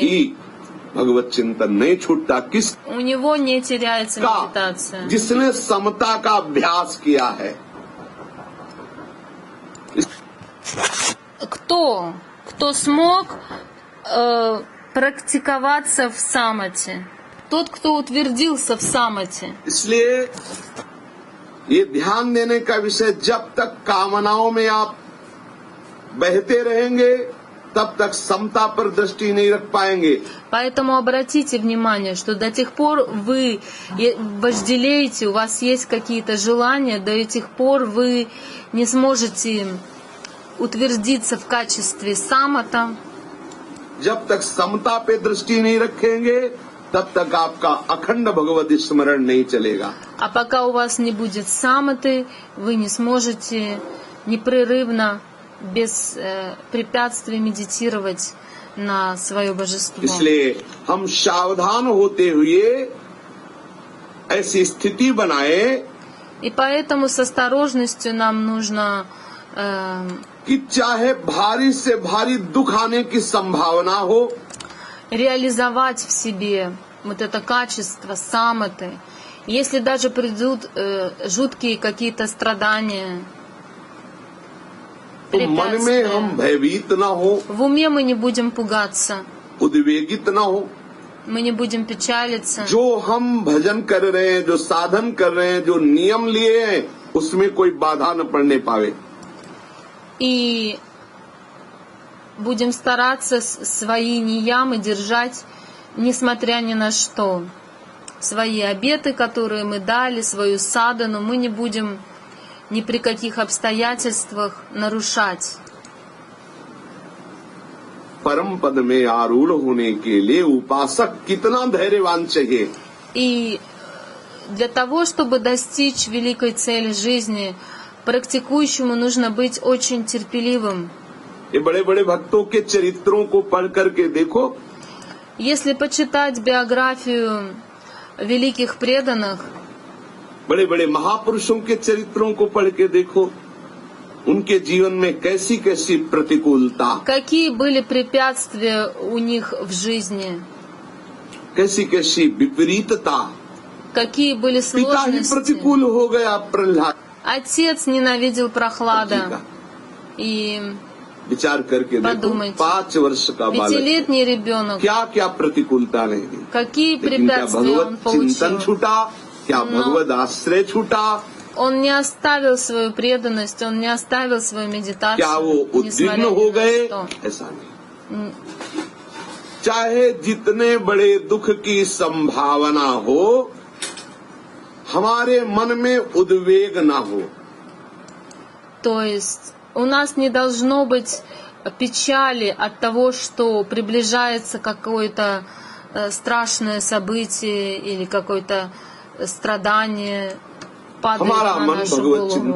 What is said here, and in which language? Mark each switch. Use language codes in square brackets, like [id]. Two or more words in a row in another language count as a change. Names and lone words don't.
[hi] ही भगवत चिंतन नहीं छूटता. किस [ru] у него не теряется [hi] का [ru] медитация. [hi] जिसने समता का अभ्यास किया है. [ru] Кто смог практиковаться в самати? Тот, кто утвердился в самати. [hi] इसलिए ये ध्यान देने का विषय, जब तक कामनाओं में आप बहते रहेंगे तब तक समता पर दृष्टि नहीं रख पाएंगे. [ru] Поэтому обратите внимание, что до тех пор вы вожделеете, у вас есть какие-то желания, до этих пор вы не сможете утвердиться в качестве самата. [hi] जब तक समता पे दृष्टि नहीं रखेंगे तब तक आपका अखंड भगवत स्मरण नहीं चलेगा. [ru] А пока у вас не будет саматы, вы не сможете непрерывно, без препятствий медитировать на свое божество. [hi] इसलिए हम सावधान होते हुए ऐसी स्थिति बनाए [ru] И поэтому с осторожностью нам нужно [hi] कि चाहे भारी से भारी दुख आने की संभावना हो, [ru] реализовать в себе вот это качество саматы. Если даже придут жуткие какие-то страдания, [hi] तो मन में हम भयभीत न हो, [ru] в уме мы не будем пугаться, [hi] उद्वेगित न हो. [ru] мы не будем печалиться. [hi] जो हम भजन कर रहे हैं, जो साधन कर रहे हैं, जो नियम लिए हैं, उसमें कोई बाधा न पड़ने पावे. [ru] И будем стараться свои ниямы держать, несмотря ни на что. Свои обеты, которые мы дали, свою садану, мы не будем ни при каких обстоятельствах нарушать. [hi] परम पद में आरूढ़ होने के लिए उपासक कितना धैर्यवान चाहिए. [ru] И для того, чтобы достичь великой цели жизни, практикующему нужно быть очень терпеливым. [hi] ये बड़े बड़े भक्तों के चरित्रों को पढ़ करके देखो. [ru] Если почитать биографию великих преданных, [hi] बड़े बड़े महापुरुषों के चरित्रों को पढ़ के देखो. उनके जीवन में कैसी कैसी प्रतिकूलता, [ru] какие были препятствия у них в жизни, [hi] कैसी कैसी विपरीतता. [ru] какие были [hi] पिता ही [ru] сложности. [hi] प्रतिकूल हो गया प्रहलाद. [ru] Отец ненавидел Прохлада, и [hi] विचार करके देखो, [ru] Подумайте. [hi] 5 वर्ष का बालक [ru] 5-летний रебенок, [hi] क्या क्या प्रतिकूलता रहेगी, [ru] какие [hi] लेकिन क्या [ru] препятствия он [hi] भगवत चिंतन [ru] получил. [hi] छूटा, क्या भगवत आश्रय छूटा, [ru] Он не оставил свою преданность, он не оставил свою медитацию, [hi] क्या वो उद्विग्न [ru] несмотря [hi] हो [ru] ни [hi] गए, [ru] на что. [hi] ऐसा नहीं। चाहे जितने बड़े दुख की संभावना हो, हमारे मन में उद्वेग ना हो। [ru] То есть у нас не должно быть печали от того, что приближается какое-то страшное событие или какое-то страдание падает [hi] हमारा [ru] на [hi] मन [ru] нашу [hi] भगवत चिंतन